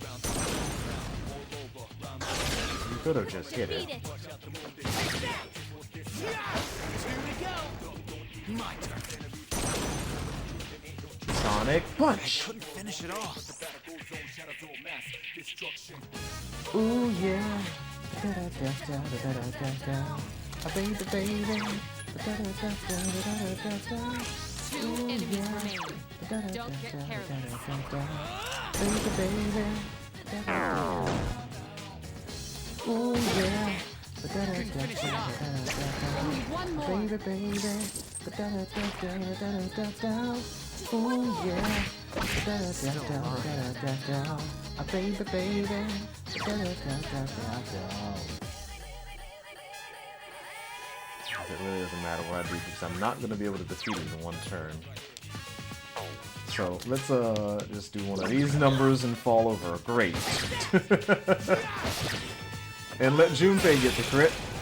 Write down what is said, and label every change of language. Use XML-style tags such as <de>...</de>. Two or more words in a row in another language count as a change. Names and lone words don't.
<en>You could have just hit Beat it. it. My turn. Sonic Punch! Couldn't finish it off. Ooh yeah. Da-da-da-da-da-da-da-da. Baby, baby. Da-da-da-da-da-da-da-da. Two enemies remain. Don't get careless. Baby, baby. Ooh yeah. Only one more. Baby, baby. Da-da-da-da-da-da-da-da. Ooh yeah. Da-da-da-da-da-da-da. Baby, baby. Da-da-da-da-da-da. It really doesn't matter what I do because I'm not going to be able to defeat it in one turn. So let's just do one of these numbers and fall over. Great. And let Junpei get the crit.</en>